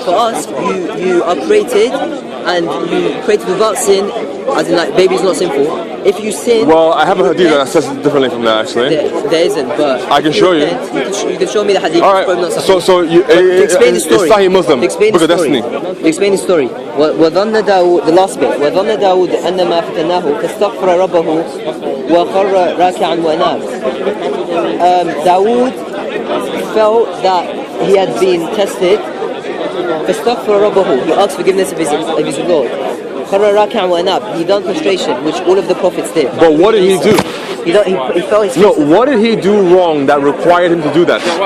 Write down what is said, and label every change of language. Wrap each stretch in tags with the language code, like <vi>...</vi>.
<en>For us, you are created and you created without sin, as in like baby's not sinful. If you sin... Well, I haven't heard either that says it differently from that, actually. There isn't, but... I can show you. You can show me the hadith. All right, so you... explain the story. It's Sahih Muslim, Book of Destiny. Explain the story.</en> <ar>وظن داود,</ar> <en>the last bit.</en> <ar>وظن داود أن ما فتناه فاستغفر ربه وخر راكعا وأناب.</ar> <en>Dawood felt that he had been tested.</en> <ar>فاستغفر ربه.</ar> <en>He asked forgiveness of his Lord. He done prostration, which all of the prophets did. But what did he do? He felt his what did he do wrong that required him to do that?</en>